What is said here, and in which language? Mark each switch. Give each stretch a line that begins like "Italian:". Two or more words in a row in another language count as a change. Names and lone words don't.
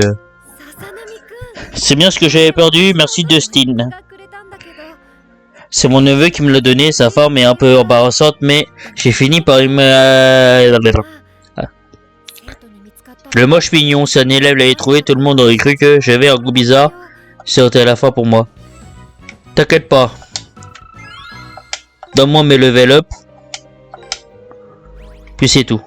Japanese: ささなみくん
French: C'est bien ce que j'avais perdu, merci Dustin.
Japanese: がくれたんだけど
French: C'est mon neveu qui me l'a donné, sa forme est un peu embarrassante, mais j'ai fini par y me...
Japanese: 生徒に見つかった
French: Le moche mignon, si un élève l'avait trouvé, tout le monde aurait cru que j'avais un goût bizarre. C'était la fin pour moi. T'inquiète pas. Donne-moi mes
English: level up.
French: Puis c'est tout.